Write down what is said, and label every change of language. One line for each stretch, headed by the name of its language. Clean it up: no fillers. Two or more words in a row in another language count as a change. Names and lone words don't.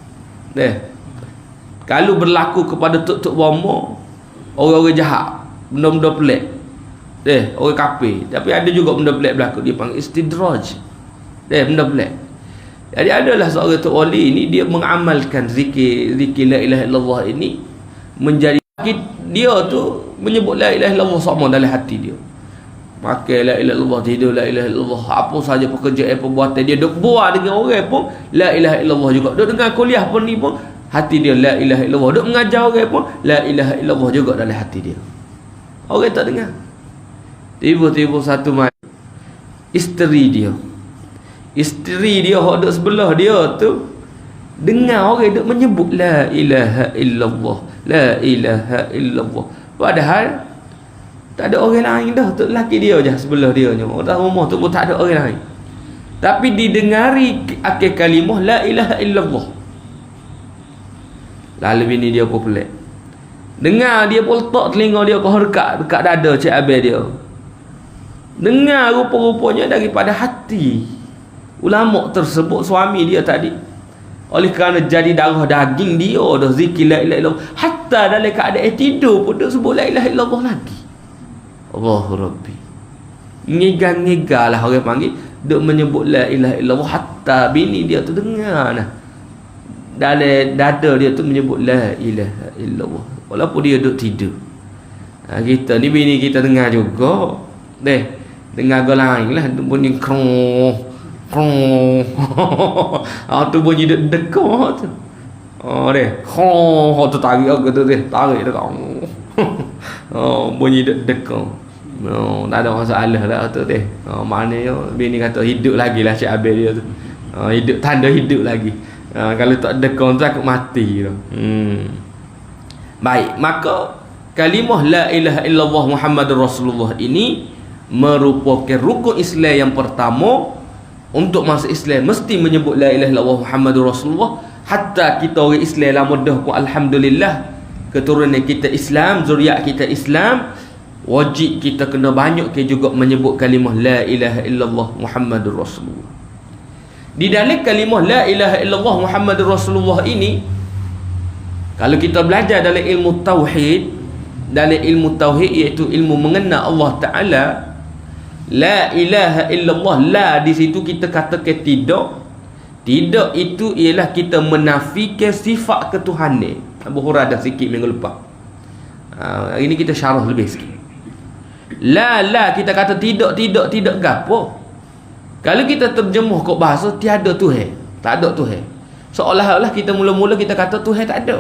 Malay: Kalau berlaku kepada tok-tok bomo, orang-orang jahat, benda-benda pelik, orang kafir, tapi ada juga benda pelik berlaku, dia panggil istidraj. Benda pelik. Jadi adalah seorang tok wali ini, dia mengamalkan zikir
Arabic: لا إله إلا الله
Malay: ini menjadi dia tu menyebut
Arabic: لا إله إلا الله
Malay: sama dalam hati dia. Makan
Arabic: لا إله إلا الله,
Malay: tidur
Arabic: لا إله إلا الله,
Malay: apa saja pekerjaan perbuatan dia duk buat dengan orang pun
Arabic: لا إله إلا الله
Malay: juga. Duk dengar kuliah pun ni pun hati dia
Arabic: لا إله إلا الله.
Malay: Duk mengajar orang pun
Arabic: لا إله إلا الله
Malay: juga dalam hati dia. Orang tak dengar. Tiba-tiba satu malam isteri dia hok duk sebelah dia tu dengar orang duk menyebut
Arabic: لا إله إلا الله، لا إله إلا الله,
Malay: padahal tak ada orang lain dah, tu lelaki dia je sebelah dia je, orang rumah tu pun tak ada orang lain, tapi didengari akhir kalimah
Arabic: لا إله إلا الله.
Malay: Lalu bini dia pun pelik, dengar dia pun letak telinga dia kau dekat dada cik abang dia, dengar rupa-rupanya daripada hati ulama tersebut, suami dia tadi, oleh kerana jadi darah daging dia dah zikir
Arabic: لا إله إلا الله,
Malay: hatta dalam keadaan tidur pun dia sebut
Arabic: لا إله إلا الله
Malay: lagi.
Arabic: الله ربي,
Malay: ngegang-ngegang lah orang panggil, duk menyebut
Arabic: لا إله إلا الله,
Malay: hatta bini dia tu dengar nah, dalam dada dia tu menyebut
Arabic: لا إله إلا الله,
Malay: walaupun dia duk tidur. Kita ni bini kita dengar juga, dengar ke lain lah, bunyi krong tu bunyi dekor tu. Tu tarik aku tu tarik dekat. Bunyi dekor. Tak ada masalah lah tu maknanya bini kata hidup lagi lah Cik Abel dia tu. Hidup, tanda hidup lagi. Kalau tak dekor tu aku mati tu. Baik, maka kalimah
Arabic: لا إله إلا الله محمد رسول الله
Malay: ini merupakan rukun Islam yang pertama. Untuk masuk Islam mesti menyebut
Arabic: لا إله إلا الله محمد رسول الله.
Malay: Hatta kita orang Islam lama dah pun alhamdulillah, keturunan kita Islam, zuriat kita Islam, wajib kita kena banyak ke juga menyebut kalimah
Arabic: لا إله إلا الله محمد رسول الله.
Malay: Di dalam kalimah
Arabic: لا إله إلا الله محمد رسول الله
Malay: ini, kalau kita belajar dalam ilmu tauhid, iaitu ilmu mengenal Allah Ta'ala,
Arabic: لا إله إلا الله,
Malay: la di situ kita katakan tidak. Tidak itu ialah kita menafikan sifat ketuhanan. Abu Hurairah dah sikit minggu lepas. Hari ni kita syarah lebih sikit. La kita kata tidak gapo. Kalau kita terjemuh kok bahasa tiada Tuhan, tak ada Tuhan, seolah-olah kita mula-mula kita kata Tuhan tak ada.